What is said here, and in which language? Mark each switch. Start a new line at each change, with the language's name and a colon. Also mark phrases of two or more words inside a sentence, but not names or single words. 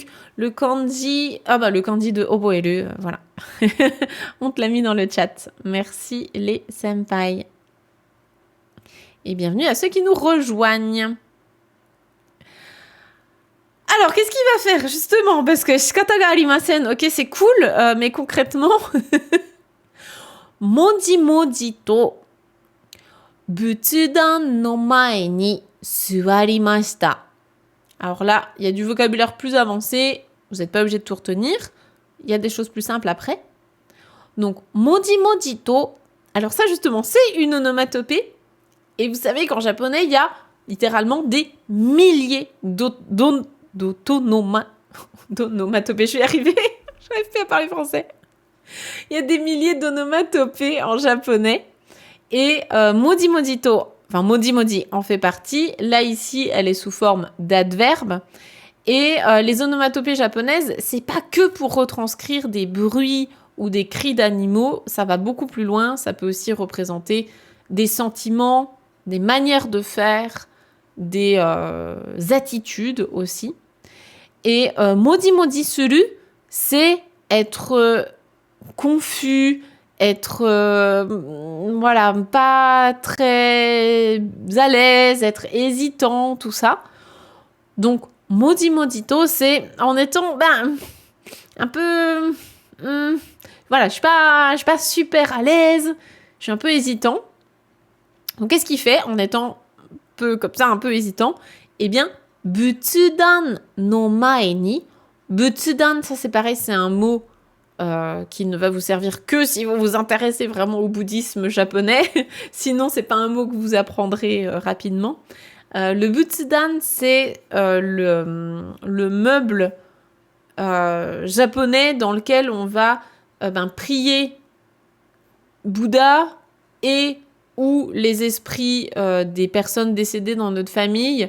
French: Le kanji... le kanji de oboeru, voilà. On te l'a mis dans le chat. Merci les senpai. Et bienvenue à ceux qui nous rejoignent. Alors, qu'est-ce qu'il va faire, justement ? Parce que
Japanese: 仕方がありません,
French: ok, c'est cool, mais concrètement...
Japanese: もじもじと仏壇の前に座りました.
French: Alors là, il y a du vocabulaire plus avancé. Vous n'êtes pas obligé de tout retenir. Il y a des choses plus simples après. Donc,
Japanese: もじもじと.
French: Alors ça, justement, c'est une onomatopée. Et vous savez qu'en japonais, il y a littéralement des milliers d'onomatopées. Je suis arrivée. Je n'arrive plus à parler français. Il y a des milliers d'onomatopées en japonais. Et
Japanese: もじもじと...
French: Enfin,
Japanese: もじもじ
French: en fait partie. Là, ici, elle est sous forme d'adverbe. Et les onomatopées japonaises, c'est pas que pour retranscrire des bruits ou des cris d'animaux. Ça va beaucoup plus loin. Ça peut aussi représenter des sentiments, des manières de faire, des attitudes aussi.
Japanese: Et もじもじする,
French: c'est être confus, être pas très à l'aise, être hésitant, tout ça. Donc,
Japanese: もじもじと,
French: c'est en étant un peu... je suis pas super à l'aise, je suis un peu hésitant. Donc, qu'est-ce qu'il fait en étant un peu hésitant ? Eh bien,
Japanese: 仏壇の前に.
French: Butsudan, ça c'est pareil, c'est un mot qui ne va vous servir que si vous vous intéressez vraiment au bouddhisme japonais. Sinon, c'est pas un mot que vous apprendrez rapidement. Le butsudan, c'est le meuble japonais dans lequel on va prier Bouddha et ou les esprits des personnes décédées dans notre famille.